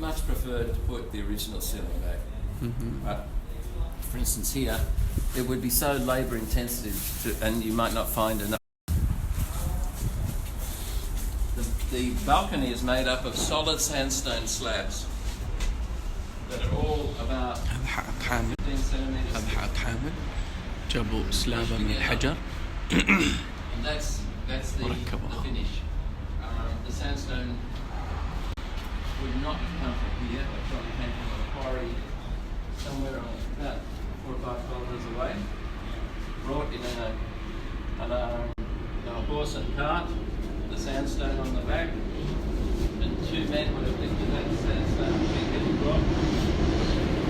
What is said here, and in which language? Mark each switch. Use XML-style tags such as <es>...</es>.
<en>Much preferred to put the original ceiling back. But for instance here, it would be so labour intensive and you might not find enough. The balcony is made up of solid sandstone slabs that are all about 15 centimetres.</en> <ar>هذا حق حامل جابوا سلابة من الحجر</ar> <en>And that's the finish. The sandstone would not have come from here, it probably came from a quarry somewhere about 4 or 5 kilometres away, brought in a horse and cart, the sandstone on the back, and 2 men would have lifted that sandstone big and brought.</en>